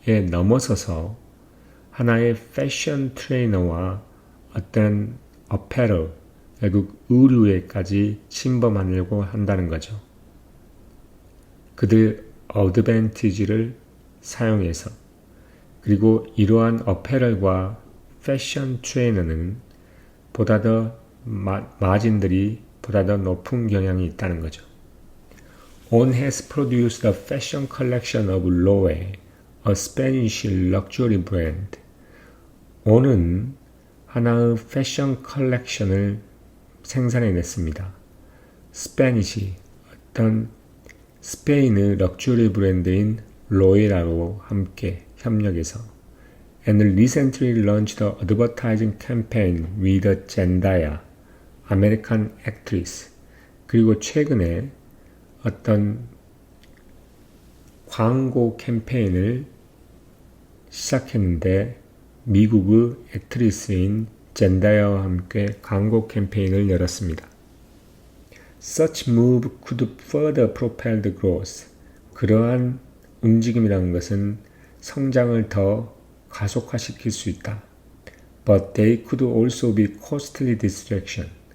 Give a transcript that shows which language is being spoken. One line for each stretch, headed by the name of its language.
Korean: 넘어서서 하나의 패션 트레이너와 어떤 어페럴, 결국 의류에까지 침범하려고 한다는 거죠. 그들 어드밴티지를 사용해서, 그리고 이러한 어페럴과 패션 트레이너는 보다 더 마진들이 보다 더 높은 경향이 있다는 거죠.
English: On has produced a fashion collection of Loewe, a Spanish luxury brand.
Korean: on은 하나의 패션 컬렉션을 생산해냈습니다. 스페니시, 어떤 스페인의 럭셔리 브랜드인 로에라로 함께 협력해서
English: and recently launched an advertising campaign with Zendaya, American actress.
Korean: 그리고 최근에 어떤 광고 캠페인을 시작했는데 미국의 액트리스인 젠다야와 함께 광고 캠페인을 열었습니다.
English: Such move could further propel the growth.
Korean: 그러한 움직임이라는 것은 성장을 더 가속화시킬 수 있다.
English: But they could also be costly distraction.